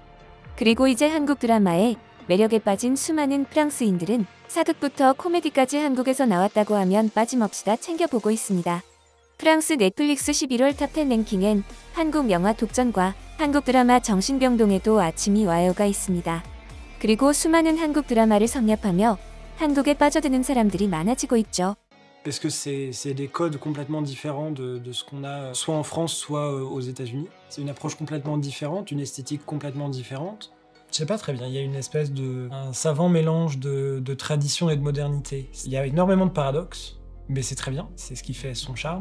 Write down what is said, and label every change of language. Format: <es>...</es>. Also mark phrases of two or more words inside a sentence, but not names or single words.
<ko>그리고 이제 한국 드라마의 매력에 빠진 수많은 프랑스인들은 사극부터 코미디까지 한국에서 나왔다고 하면 빠짐없이 다 챙겨보고 있습니다. 프랑스 넷플릭스 11월 탑10 랭킹엔 한국 영화 독전과 한국 드라마 정신병동에도 아침이 와요가 있습니다. 그리고 수많은 한국 드라마를 섭렵하며 한국에 빠져드는 사람들이 많아지고 있죠.</ko> <fr>Parce que c'est des codes complètement différents de ce qu'on a soit en France, soit aux États-Unis. C'est une approche complètement différente, une esthétique complètement différente. Je sais pas très bien, il y a une espèce un savant mélange de tradition et de modernité. Il y a énormément de paradoxes, mais c'est très bien, c'est ce qui fait son charme.</fr>